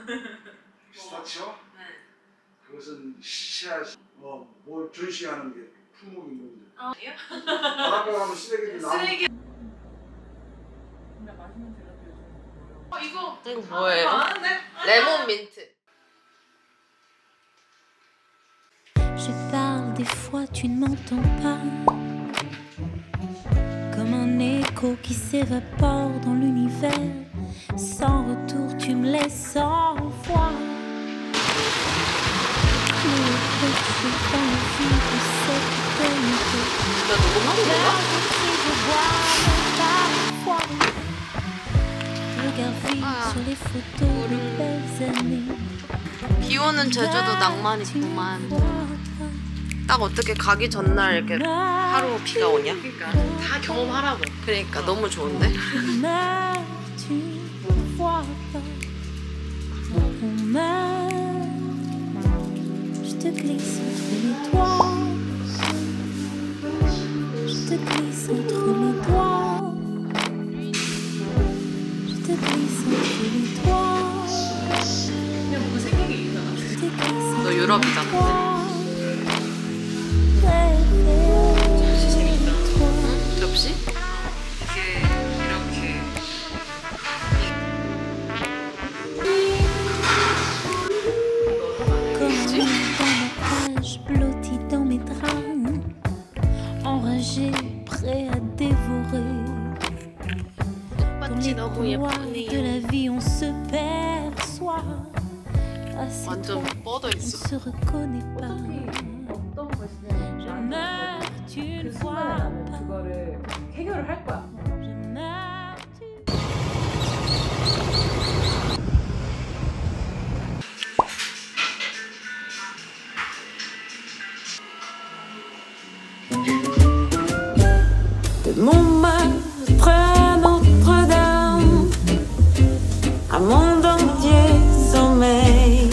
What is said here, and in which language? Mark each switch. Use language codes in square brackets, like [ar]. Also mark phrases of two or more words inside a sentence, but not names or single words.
[ko] 피스타치오? 네. 그것은 시시할 뭘 전시하는 게 품목 이런 거. 바닷가 가면 쓰레기들 나오고. 이거 뭐예요? 레몬 민트. [fr] Je parle des fois, tu ne m'entends pas. Comme un écho qui s'évapore dans l'univers. Sans retour, tu me laisses sans foi. Le péché dans la vie de cette éternité. Si je vois parfois. Regarde vite sur les photos de belles années. [ko] 비 오는 제주도 낭만 있구만. 딱 어떻게 가기 전날 이렇게 하루 비가 오냐? 그러니까 다 경험하라고. 그러니까 너무 좋은데? [fr] Je te glisse entre les doigts. Je te glisse entre les doigts. Je te glisse entre les doigts. [ko] 그냥 뭔가 생각이 있잖아. [fr] Je te glisse [ko] 너 유럽이잖아. 접시? 이게 이렇게 [fr] Comme dans ma cage, blotti dans mes drames, enragé, prêt à dévorer. Dans les couloirs de la vie, on se perçoit. Assez [ko] 완전 뻗어 [fr] on [ko] 있어. [fr] se reconnaît pas. [ko] 어떤 것이냐. [fr] Je meurs, tu ne [ko] 그 [fr] vois [ko] 순간에 나는 [fr] pas. [ko] 그거를 해결을 할 거야. [fr] Je meurs, tu De Montmartre à Notre-Dame, un monde entier sommeille.